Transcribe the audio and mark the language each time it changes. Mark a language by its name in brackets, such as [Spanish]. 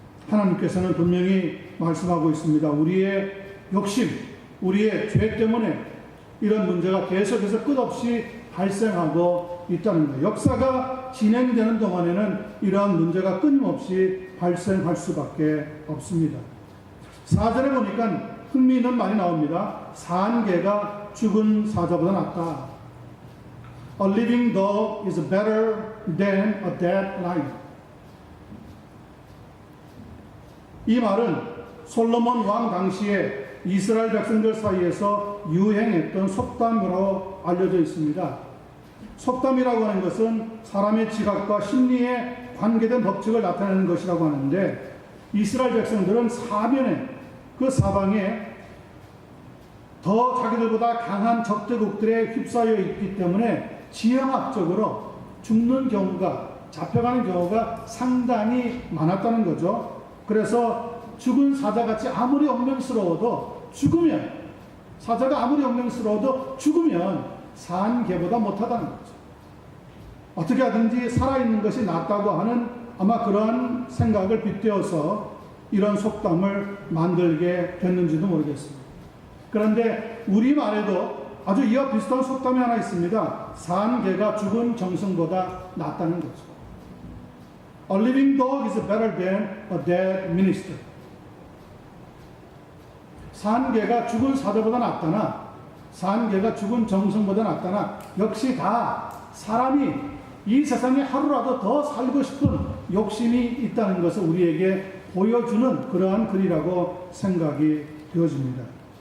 [Korean] 하나님께서는 분명히 말씀하고 있습니다. 우리의 욕심, 우리의 죄 때문에 이런 문제가 계속해서 끝없이 발생하고 있다는 거예요. 역사가 진행되는 동안에는 이러한 문제가 끊임없이 발생할 수밖에 없습니다. 4절에 보니까 흥미있는 말이 나옵니다. 산 개가 죽은 사자보다 낫다. [English] A living dog is better than a dead lion. [Korean] 이 말은 솔로몬 왕 당시에 이스라엘 백성들 사이에서 유행했던 속담으로 알려져 있습니다. 속담이라고 하는 것은 사람의 지각과 심리에 관계된 법칙을 나타내는 것이라고 하는데, 이스라엘 백성들은 사면에, 그 사방에 더 자기들보다 강한 적대국들에 휩싸여 있기 때문에 지형학적으로 죽는 경우가, 잡혀가는 경우가 상당히 많았다는 거죠. 그래서 죽은 사자같이 아무리 영맹스러워도 죽으면, 사자가 아무리 영맹스러워도 죽으면 산 개보다 못하다는 거죠. 어떻게 하든지 살아있는 것이 낫다고 하는 아마 그러한 생각을 빗대어서 이런 속담을 만들게 됐는지도 모르겠습니다. 그런데 우리말에도 아주 이와 비슷한 속담이 하나 있습니다. 산 개가 죽은 정승보다 낫다는 거죠. [English] A living dog is better than a dead minister. [Korean] 산 개가 죽은 사자보다 낫다나, 산 개가 죽은 정승보다 낫다나, 역시 다 사람이 이 세상에 하루라도 더 살고 싶은 욕심이 있다는 것을 우리에게 보여주는 그러한 글이라고 생각이 되어집니다.